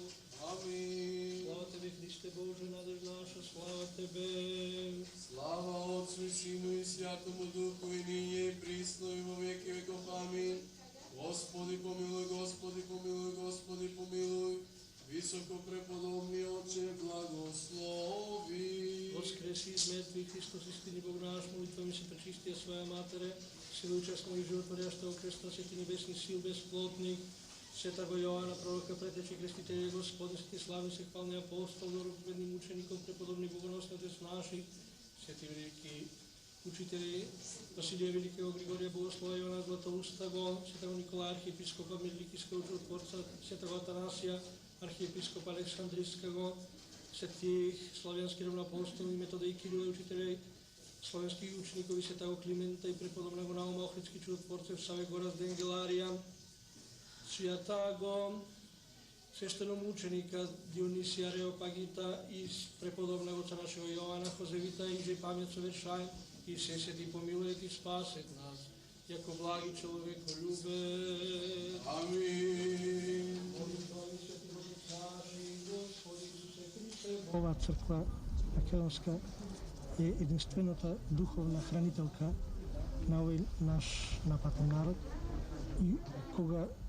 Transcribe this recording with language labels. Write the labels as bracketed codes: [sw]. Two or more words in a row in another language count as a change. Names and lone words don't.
[cu] Амин. Слава Тебе, Христе Боже, надеж наша, слава Тебе. Слава Отцу и Сину и Святому Духу, и ниње и присно, и во веки веков. Амин. Господи помилуј, Господи помилуј, Господи помилуј. Високо преподобни Отче, благослови. Воскреси из мертвих, Христос, истини Бог наш, молитвами се пречистија своја матере, сила учасно и животворяща креста, сети небесни сил, безплотник, Светаго Јоана, пророка, претечи крестители Господи, сети славни се хвални апостол, роковедни мучеников, преподобни богоносни Отец наши, сети велики учители Василија Великиот, Григорија Богослова, Јована Златоустаго, Светаго Никола, архиепископа Мерликиского чудотворца, Светаго Атанасија, архиепископ Александрискаго, светих славянски равноапостоли, Метода и Кирила, учители славянски ученикови, Светаго Климента и преподобного Наума, Охридски чудотворцев, Саве Гораз Денгеларија, Святаго свештеномученика Дионисија Реопагита и преподобного отца нашего Јована Хозевита, и же памет совершај, и се сети помилует и спасет нас, јако благи човеколюбец. Амин. [mk] Оваа црква македонска е единствената духовна хранителка на овој наш напатен народ, и кога